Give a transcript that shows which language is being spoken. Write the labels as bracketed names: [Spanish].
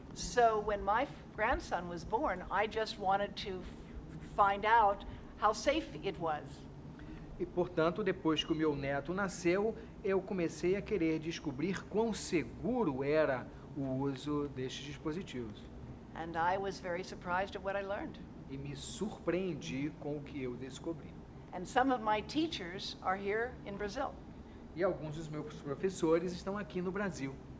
[English] So when my grandson was born, I just wanted to find out how safe it was. [Portuguese] E, portanto, depois que o meu neto nasceu, eu comecei a querer descobrir quão seguro era o uso destes dispositivos. [English] And I was very surprised at what I learned. [Portuguese] E me surpreendi com o que eu descobri. [English] And some of my teachers are here in Brazil. [Portuguese] E alguns dos meus professores estão aqui no Brasil.